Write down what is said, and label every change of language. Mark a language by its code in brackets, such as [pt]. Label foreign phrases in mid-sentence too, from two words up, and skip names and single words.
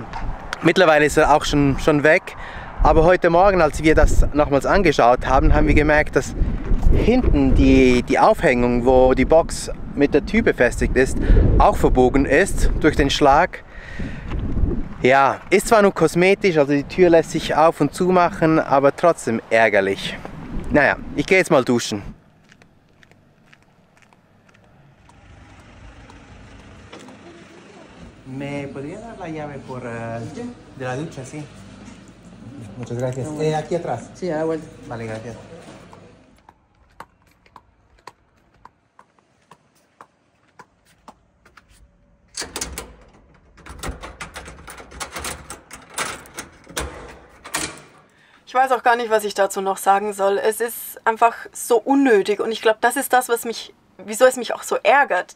[de] Mittlerweile ist er auch schon weg. Aber heute Morgen, als wir das nochmals angeschaut haben, haben wir gemerkt, dass hinten die Aufhängung, wo die Box mit der Tür befestigt ist, auch verbogen ist durch den Schlag. Ja, ist zwar nur kosmetisch, also die Tür lässt sich auf und zu machen, aber trotzdem ärgerlich. Naja, ich gehe jetzt mal duschen. [es] ¿Me podría dar la llave de la ducha, sí? Muchas gracias. Aquí atrás. Sí, a la vuelta. Vale, gracias. [de] Ich weiß auch gar nicht, was ich dazu noch sagen soll. Es ist einfach so unnötig und ich glaube, das ist das, wieso es mich auch so ärgert.